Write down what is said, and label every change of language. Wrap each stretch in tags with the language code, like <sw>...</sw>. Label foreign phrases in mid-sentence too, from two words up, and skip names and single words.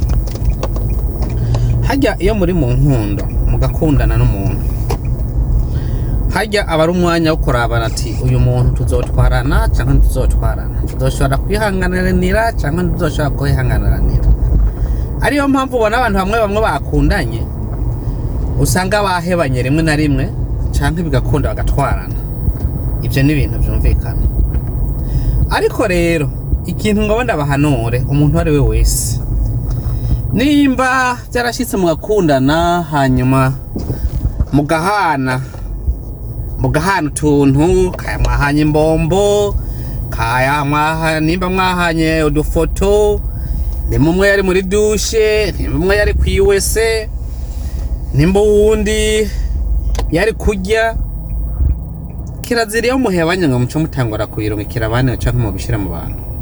<rn>Hajya iyo muri mu nkundo mugakundana n'umuntu, hajya aba ari umwanya wo kurabana ati uyu muntu tuzotwarana cyangwa ntituzotwarana, tuzoshobora kwihanganira cyangwa ntituzoshobora kwihanganira. Ariyo mpamvu ubona abantu bamwe bakundanye usanga bahebanye rimwe na rimwe cyangwa bigakunda bagatwarana. Ibyo ni ibintu byumvikana. Ariko rero ikintu ngo ndabahanure umuntu ari we wese, nimba byarashitse mugakundana hanyuma mugahana utuntu, kaya mwahanye imbombo, kaya nimba mwahanye udufoto, nimba umwe yari muri dushe, nimba umwe yari kwiwese, nimba uwundi yari kurya, kirazira iyo muhebanye ngo muco mutangura kuyirungikira abandi cyangwa mubishira mu bantu.</rn>